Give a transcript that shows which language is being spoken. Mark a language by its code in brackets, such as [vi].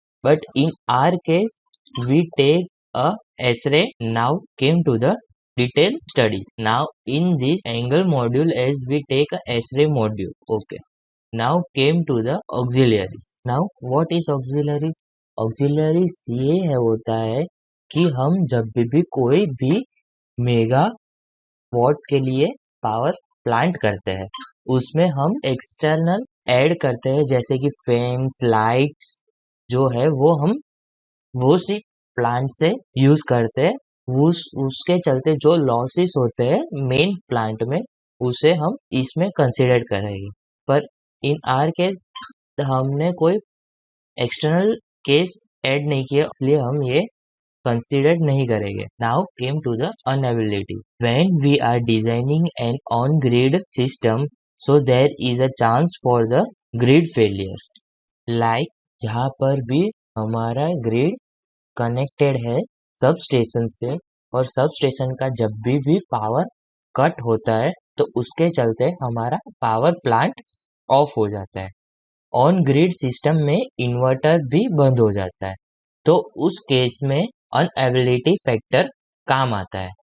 [en] But in our case, we take a S-ray. Now came to the detailed studies. Now in this angle module as we take a S-ray module. Okay. Now came to the auxiliaries. Now what is auxiliaries? [hi] Auxiliaries ये है होता है कि हम जब भी कोई भी मेगा वॉट के लिए पावर प्लांट करते हैं उसमें हम एक्सटर्नल ऐड करते हैं जैसे कि फैंस लाइट्स जो है वो हम वो सिर्फ प्लांट से यूज करते हैं उसके चलते जो लॉसेस होते हैं मेन प्लांट में उसे हम इसमें कंसिडर करेंगे. पर इन आर केस हमने कोई एक्सटर्नल केस ऐड नहीं किया इसलिए हम ये considered नहीं करेंगे. [en] Now came to the unavailability. When we are designing an on-grid system, so there is a chance for the grid failure. [hi] Like जहाँ पर भी हमारा ग्रिड कनेक्टेड है सब स्टेशन से और सब स्टेशन का जब भी पावर कट होता है तो उसके चलते हमारा पावर प्लांट ऑफ हो जाता है. ऑन ग्रिड सिस्टम में इन्वर्टर भी बंद हो जाता है तो उस केस में अनअवेलेबिलिटी फैक्टर काम आता है.